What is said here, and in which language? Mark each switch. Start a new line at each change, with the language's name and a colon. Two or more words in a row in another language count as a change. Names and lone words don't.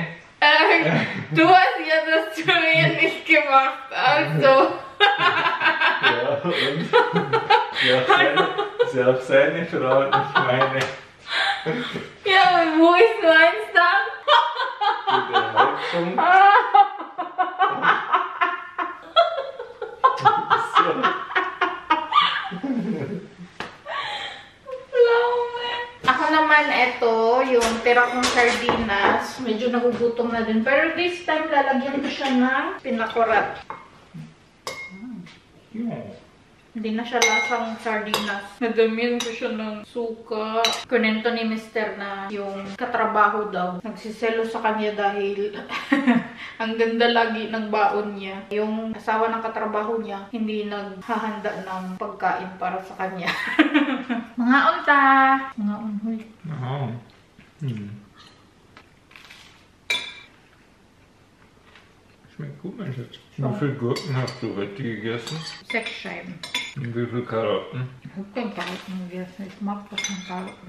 German: Du hast ja das zu mir nicht gemacht, also. Ja, und? Sie hat seine Frau, nicht meine. Ja, und wo ist meins dann? Mit der Heizung.
Filipino: Ako naman ito, yung tira kong sardinas. Medyo nagugutom na din. Pero
English: this time,
Filipino: lalagyan ko siya ng pinakurat. Hindi na siya lasang sardinas. Nadamihan ko siya ng suka. Kunento ni Mr. na yung katrabaho daw. Nagsiselo sa kanya dahil ang ganda lagi ng baon niya. Yung asawa ng katrabaho niya, hindi naghahanda ng pagkain para sa kanya. Mga unta! Mga unhoy.
German: Schmeckt gut, mein Schatz. Wie viele Gurken hast du heute gegessen? 6 Scheiben. Und wie viele Karotten? Ich habe keine Karotten gegessen. Ich mag doch keine Karotten.